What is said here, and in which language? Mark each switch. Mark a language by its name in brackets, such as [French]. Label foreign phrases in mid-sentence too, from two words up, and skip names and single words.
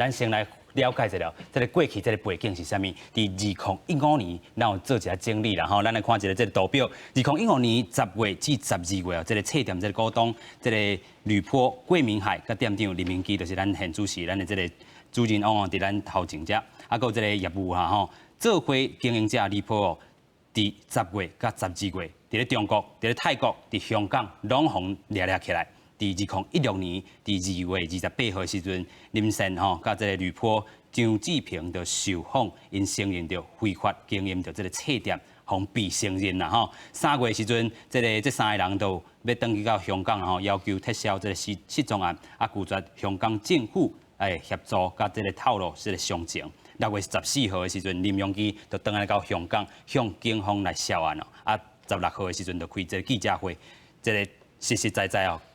[Min Nan Chinese] 咱先来了解一下，这个过去这个背景是啥物？伫2015年，咱有做一下整理啦吼。咱来看一下这个图表。2015年10月至12月哦，这个册店这个股东，这个吕波、桂明海甲店长林明基，就是咱现主席，咱的这个主人翁哦，伫咱头前者，还有这个业务哈吼，做伙经营者吕波哦，伫10月甲12月，伫咧中国、伫咧泰国、伫香港，拢互掠起来。伫2016年伫2月28号时阵，林森吼甲这个吕波、张志平就受访，因承认着非法经营着这个册店，互被承认啦吼。3月时阵，这3个人都要登去到香港吼，要求撤销这个失踪案，拒绝香港政府协助甲这个透露这个详情。6月14号的时阵，林荣基就登来到香港，向警方来销案哦。16号的时阵就开这个记者会，这个实实在在哦。